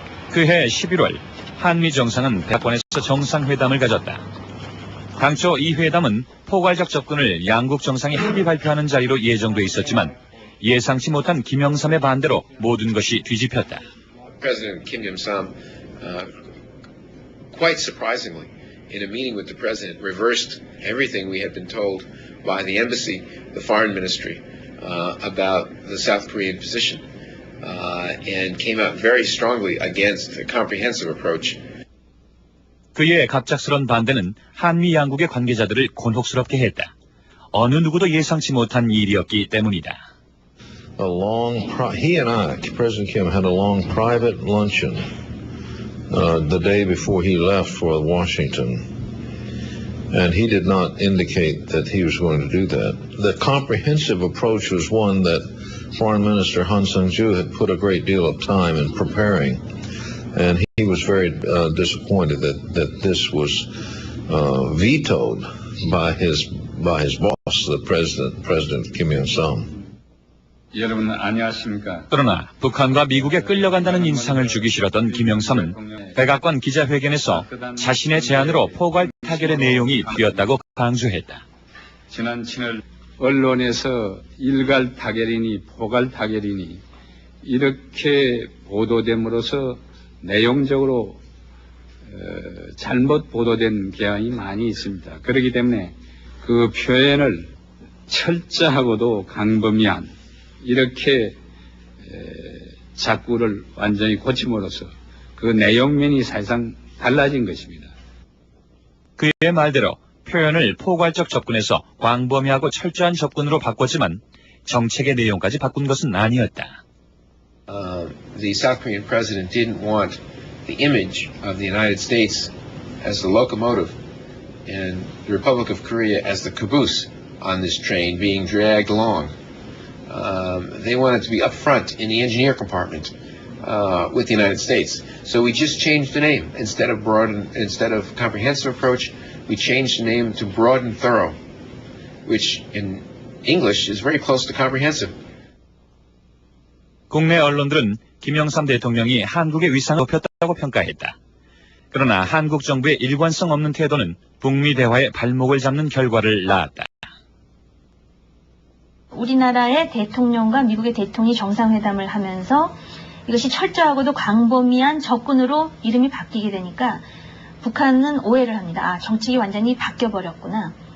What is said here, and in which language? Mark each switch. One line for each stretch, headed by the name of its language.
Korean: 그해 11월 한미 정상은 대학원에서 정상회담을 가졌다. 당초 이 회담은 포괄적 접근을 양국 정상이 합의 발표하는 자리로 예정돼 있었지만 예상치 못한 김영삼의 반대로 모든 것이 뒤집혔다.
English: President Kim Yong-sam, quite surprisingly, in a meeting with the president, reversed everything we had been told by the embassy, the foreign ministry, about the South Korean position, and came out very strongly against a comprehensive approach.
Korean: 그의 갑작스런 반대는 한미 양국의 관계자들을 곤혹스럽게 했다. 어느 누구도 예상치 못한 일이었기 때문이다.
English: He and I, President Kim, had a long private luncheon the day before he left for Washington, and he did not indicate that he was going to do that. The comprehensive approach was one that Foreign Minister Han Sang-ju had put a great deal of time in preparing, and he was very disappointed that this was vetoed by his boss, the President Kim Yong-sam.
Korean: 여러분 안녕하십니까? 그러나 북한과 미국에 끌려간다는 인상을 주기 싫었던 김영삼은 백악관 기자회견에서 자신의 제안으로 포괄 타결의 내용이 비었다고 강조했다. 지난 7월 언론에서 일괄 타결이니 포괄 타결이니 이렇게 보도됨으로써 내용적으로 잘못 보도된 경향이 많이 있습니다. 그렇기 때문에 그 표현을 철저하고도 강범위한 이렇게 작구를 완전히 고침으로써 그 내용면이 사실상 달라진 것입니다. 그의 말대로 표현을 포괄적 접근에서 광범위하고 철저한 접근으로 바꿨지만 정책의 내용까지 바꾼 것은 아니었다.
English: The South Korean president didn't want the image of the United States as the locomotive and the Republic of Korea as the caboose on this train being dragged along. They wanted to be up front in the engineer compartment with the United States. So we just changed the name. Instead of comprehensive approach, we changed the name to broad and thorough, which in English is very close to comprehensive.
Korean: 국내 언론들은 김영삼 대통령이 한국의 위상을 높였다고 평가했다. 그러나 한국 정부의 일관성 없는 태도는 북미 대화의 발목을 잡는 결과를 낳았다. 우리나라의 대통령과 미국의 대통령이 정상회담을 하면서 이것이 철저하고도 광범위한 접근으로 이름이 바뀌게 되니까 북한은 오해를 합니다. 아, 정책이 완전히 바뀌어버렸구나.